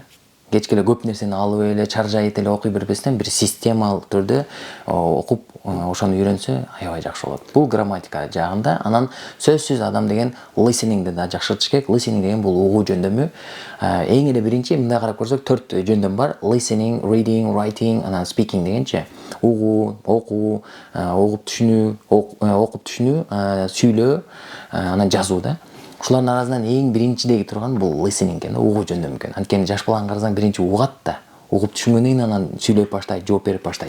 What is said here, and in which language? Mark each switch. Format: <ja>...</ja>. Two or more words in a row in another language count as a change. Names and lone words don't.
<ky>Кечке эле көп нерсени алып эле чаржайт эле окуй бербестен бир системалык түрдө окуп ошону үйрөнсө аябай жакшы болот. Бул грамматика жагында. Анан сөзсүз адам деген listeningди да жакшыртыш керек. Listening деген бул угуу жөндөмү. Эң эле биринчи мындай карап көрсөк 4 жөндөм бар.</ky> <en>Listening, reading, writing,</en> <ky>анан speaking дегенчи. Угуу, окуу, угуп түшүнүү, сүйлөө, анан жазуу да. Ушулардын арасынан эң биринчидеги турган бул listening экен, угуу жөндөмү экен. Анткени жаш баланы карасаң биринчи угат да. Угуп түшүнгөндөн кийин анан сүйлөп баштайт, жооп берип баштайт.</ky>